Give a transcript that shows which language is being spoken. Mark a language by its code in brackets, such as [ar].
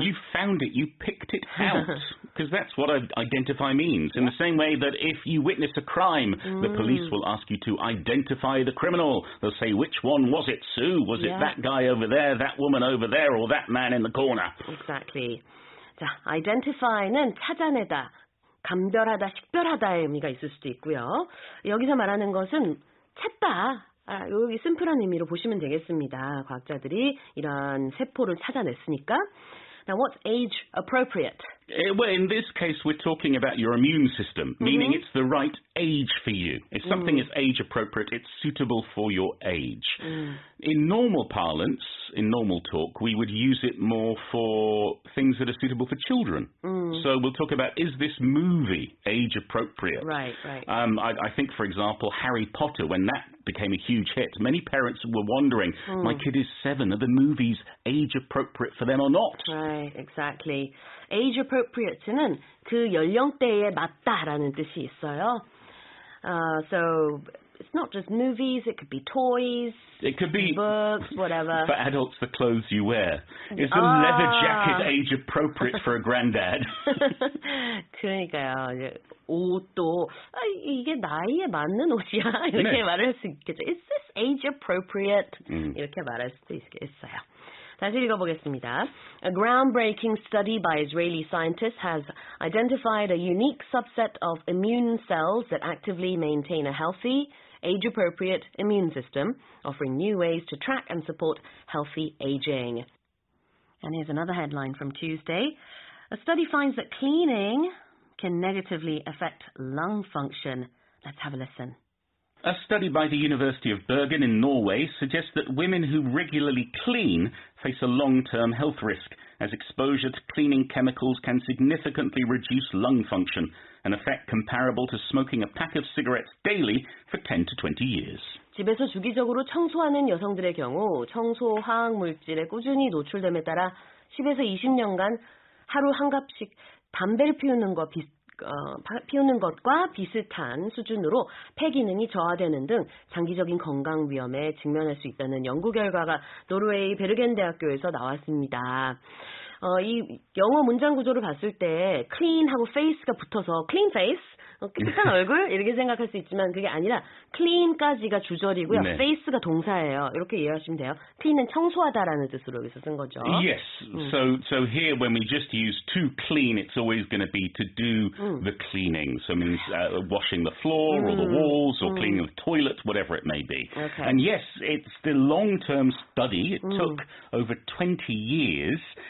[en] You found it. You picked it out. Because that's what identify means. In the same way that if you witness a crime, the police will ask you to identify the criminal. They'll say, which one was it, Sue? Was it that guy over there, that woman over there, or that man in the corner? Exactly. [ko] 자, identify는 찾아내다, 감별하다, 식별하다의 의미가 있을 수도 있고요. 여기서 말하는 것은 찾다. 여기 심플한 의미로 보시면 되겠습니다. 과학자들이 이런 세포를 찾아냈으니까. [en] Now, what's age appropriate? Well, in this case, we're talking about your immune system, meaning it's the right age for you. If something is age appropriate, it's suitable for your age. In normal parlance, in normal talk, we would use it more for things that are suitable for children. So we'll talk about, is this movie age appropriate? Right, right. I think, for example, Harry Potter, when that became a huge hit, many parents were wondering, my kid is 7, are the movies age appropriate for them or not? Right, exactly. [ko] Age appropriate는 그 연령대에 맞다라는 뜻이 있어요. [en] So it's not just movies, it could be toys, it could be books, whatever. For adults, the clothes you wear. Is the leather jacket age appropriate for a granddad? [ko] 그러니까요. 이제 옷도 이게 나이에 맞는 옷이야 이렇게 말을 할 수 있겠죠. [en] Is this age appropriate? [ko] 이렇게 말할 수도 있어요. 다시 읽어보겠습니다. [en] A groundbreaking study by Israeli scientists has identified a unique subset of immune cells that actively maintain a healthy, age-appropriate immune system, offering new ways to track and support healthy aging. And here's another headline from Tuesday. A study finds that cleaning can negatively affect lung function. Let's have a listen. A study by the University of Bergen in Norway suggests that women who regularly clean face a long-term health risk, as exposure to cleaning chemicals can significantly reduce lung function, an effect comparable to smoking a pack of cigarettes daily for 10 to 20 years. [ko] 집에서 주기적으로 청소하는 여성들의 경우 청소 화학 물질에 꾸준히 노출됨에 따라 10에서 20년간 하루 한 갑씩 담배를 피우는 것과 비슷한 수준으로 폐 기능이 저하되는 등 장기적인 건강 위험에 직면할 수 있다는 연구 결과가 노르웨이 베르겐 대학교에서 나왔습니다. 이 영어 문장 구조를 봤을 때 clean하고 face가 붙어서 clean face, 깨끗한 얼굴 이렇게 생각할 수 있지만 그게 아니라 clean까지가 주절이고요. 네. face가 동사예요. 이렇게 이해하시면 돼요. clean은 청소하다라는 뜻으로 여기서 쓴 거죠. [en] Yes. So here when we just use to clean, it's always going to be to do the cleaning. So it means washing the floor or the walls or cleaning the toilet, whatever it may be. Okay. And yes, it's the long-term study. It took over 20 years.